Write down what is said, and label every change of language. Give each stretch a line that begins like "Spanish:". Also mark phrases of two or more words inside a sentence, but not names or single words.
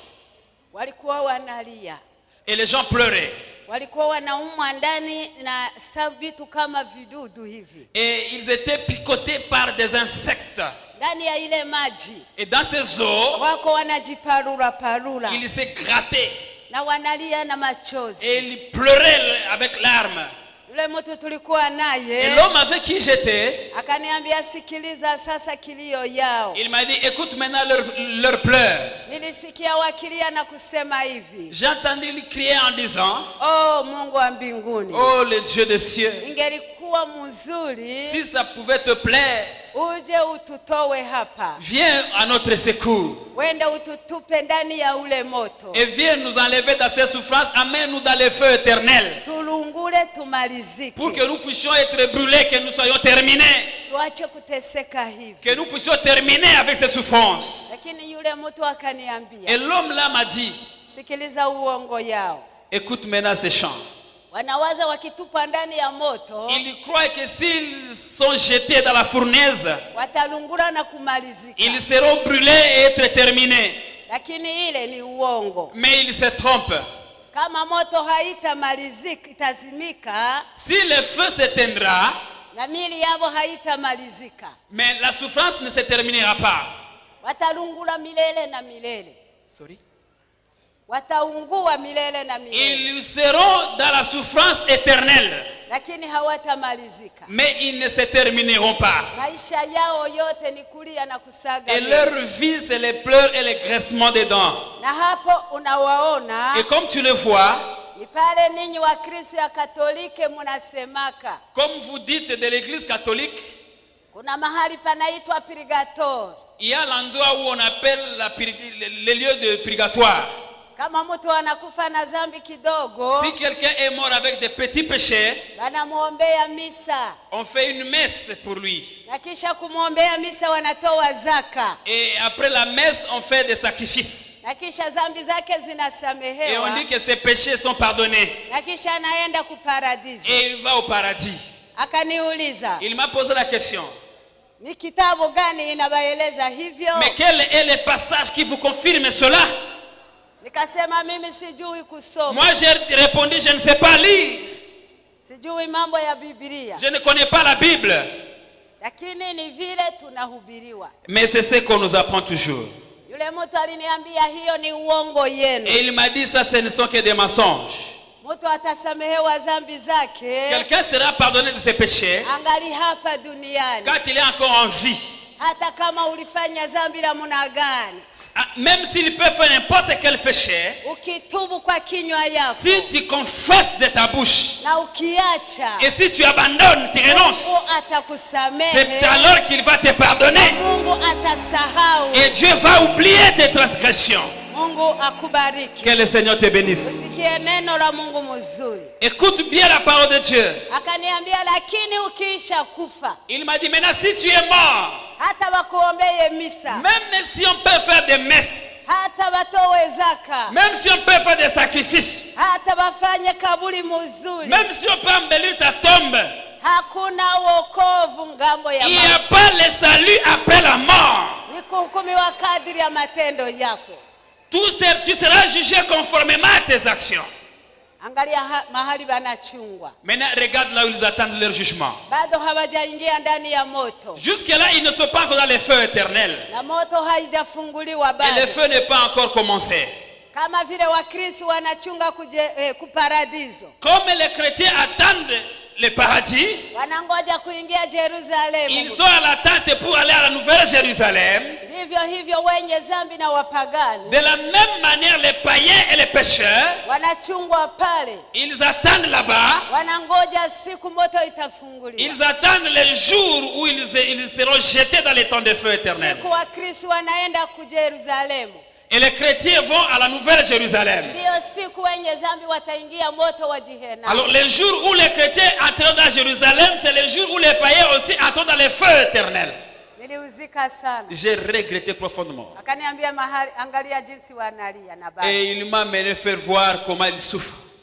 French: Et les gens pleuraient. Et ils étaient picotés par des insectes. Et dans ces eaux, ils se grattaient.
Swahili: Na wanalia na machozi.
French: Et il pleurait avec larmes.
Swahili: Yule mtu tulikuwa naye.
French: Et l'homme avec qui j'étais,
Swahili: akaniambia sikiliza sasa kilio yao.
French: Il m'a dit écoute maintenant leur pleurs.
Swahili: Nilisikia wakilia na kusema hivi.
French: J'ai entendu ils crier en disant,
Swahili: oh Mungu wa mbinguni.
French: Oh le Dieu des cieux.
Swahili: Ingelikuwa mzuri.
French: Si ça pouvait te plaire.
Swahili: Uje ututowe hapa.
French: Viens à notre secours.
Swahili: Wende ututupe ndani ya ule moto.
French: Et viens nous enlever dans ces souffrances, amène-nous dans le feu éternel.
Swahili: Tulungule tumalizike.
French: Pour que nous puissions être brûlés, que nous soyons terminés.
Swahili: Tuache kuteseka hivi.
French: Que nous puissions terminer avec ces souffrances.
Swahili: Lakini yule mtu akaniambia.
French: Et l'homme là m'a dit,
Swahili: sikiliza uongo yao.
French: Écoute maintenant ces chants.
Swahili: Wanawaza wakitupa ndani ya moto.
French: Ils croient que s'ils sont jetés dans la fournaise,
Swahili: watalungula na kumalizika.
French: Ils seront brûlés et être terminés.
Swahili: Lakini ile ni uongo.
French: Mais ils se trompent.
Swahili: Kama moto haitamalizika itazimika.
French: Si le feu s'éteindra,
Swahili: na mili yao haitamalizika.
French: Mais la souffrance ne se terminera pas.
Swahili: Watalungula milele na milele. Sorry. Wataungua milele na milele.
French: Ils seront dans la souffrance éternelle.
Swahili: Lakini hawatamalizika.
French: Mais ils ne se termineront pas.
Swahili: Maisha yao yote ni kulia na kusaga.
French: Et leur vie c'est les pleurs et les graissements des dents.
Swahili: Na hapo unawaona.
French: Et comme tu le vois,
Swahili: ni pale ninyi wa Kristo ya Katolike munasemaka.
French: Comme vous dites de l'église catholique,
Swahili: kuna mahali panaitwa purgatoire.
French: Il y a l'endroit où on appelle les lieux de purgatoire.
Swahili: Kama mtu anakufa na dhambi kidogo,
French: si quelqu'un est mort avec des petits péchés,
Swahili: wanamuombea misa.
French: On fait une messe pour lui.
Swahili: Na kisha kumuombea misa wanatoa zaka.
French: Et après la messe, on fait des sacrifices.
Swahili: Na kisha dhambi zake zinasamehewa.
French: Et on dit que ses péchés sont pardonnés.
Swahili: Na kisha anaenda ku paradiso.
French: Et il va au paradis.
Swahili: Akaniuliza.
French: Il m'a posé la question.
Swahili: Ni kitabu gani inabaeleza hivyo?
French: Mais quel est le passage qui vous confirme cela?
Swahili: Nikasema mimi sijui kusoma.
French: Moi j'ai répondu je ne sais pas lire.
Swahili: Sijui mambo ya Biblia.
French: Je ne connais pas la Bible.
Swahili: Lakini ni vile tunahubiriwa.
French: Mais c'est ce qu'on nous apprend toujours.
Swahili: Yule mtu aliniambia hiyo ni uongo yenu.
French: Et il m'a dit ça ce ne sont que des mensonges.
Swahili: Mtu atasamehewa dhambi zake.
French: Quelqu'un sera pardonné de ses péchés.
Swahili: Angali hapa duniani.
French: Quand il est encore en vie.
Swahili: Hata kama ulifanya dhambi la muna gani.
French: Même s'il peut faire n'importe quel péché.
Swahili: Ukitubu kwa kinywa yako.
French: Si tu confesses de ta bouche.
Swahili: Na ukiacha.
French: Et si tu abandonnes, tu renonces.
Swahili: Mungu atakusamehe.
French: C'est alors qu'il va te pardonner.
Swahili: Mungu atasahau.
French: Et Dieu va oublier tes transgressions.
Swahili: Mungu akubariki.
French: Que le Seigneur te bénisse.
Swahili: Usikie neno la Mungu mzuri.
French: Écoute bien la parole de Dieu.
Swahili: Akaniambia lakini ukiisha kufa.
French: Il m'a dit maintenant si tu es mort.
Swahili: Hata wakuombee misa.
French: Même si on peut faire des messes.
Swahili: Hata watowe zaka.
French: Même si on peut faire des sacrifices.
Swahili: Hata wafanye kaburi mzuri.
French: Même si on peut embellir ta tombe.
Swahili: Hakuna wokovu ngambo ya
French: Il n'y a pas le salut après la mort.
Swahili: Ni kuhukumiwa kadiri ya matendo yako.
French: Tu seras jugé conformément à tes actions.
Swahili: Angalia mahali banachungwa.
French: Maintenant regarde là où ils attendent leur jugement.
Swahili: Bado hawajaingia ndani ya moto.
French: Jusque là ils ne sont pas encore dans le feu éternel.
Swahili: Na moto haijafunguliwa bado.
French: Et le feu n'est pas encore commencé.
Swahili: Kama vile Wakristo wanachunga kuparadiso.
French: Comme les chrétiens attendent le paradis,
Swahili: wanangoja kuingia Jerusalem.
French: Ils sont à l'attente pour aller à la nouvelle Jérusalem.
Swahili: Ndivyo hivyo wenye dhambi na wapagani.
French: De la même manière les païens et les pécheurs,
Swahili: wanachungwa pale.
French: Ils attendent là-bas.
Swahili: Wanangoja siku moto itafunguliwa.
French: Ils attendent le jour où ils seront jetés dans les temps de feu éternel.
Swahili: Siku Wakristo wanaenda ku Jerusalem.
French: Et les chrétiens vont à la nouvelle Jérusalem. Alors les jours où les chrétiens entreront dans Jérusalem, c'est les jours où les païens aussi entreront dans le feu éternel. J'ai regretté profondément. Et il m'a mené faire voir comment il souffre.